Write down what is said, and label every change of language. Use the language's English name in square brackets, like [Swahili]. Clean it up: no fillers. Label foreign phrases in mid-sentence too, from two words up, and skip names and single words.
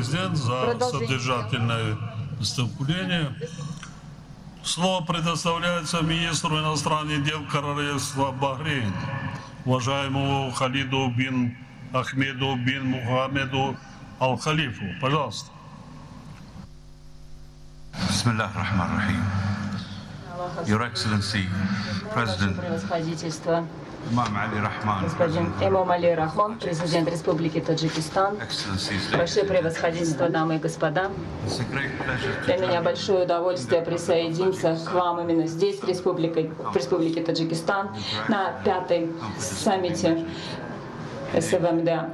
[Russian] содержательное выступление. Слово предоставляется министру иностранных дел Королевства Бахрейн, уважаемому Халиду бин Ахмеду бин Мухаммеду Аль-Халифу. Пожалуйста. [Arabic] بسم الله الرحمن الرحيم. [English] Your Excellency, President [Russian] господин Эмом Али Рахмон, президент Республики Таджикистан, ваше превосходительство, дамы и господа, для меня большое удовольствие присоединиться к вам именно здесь, в Республике Таджикистан, на 5-м саммите СВМД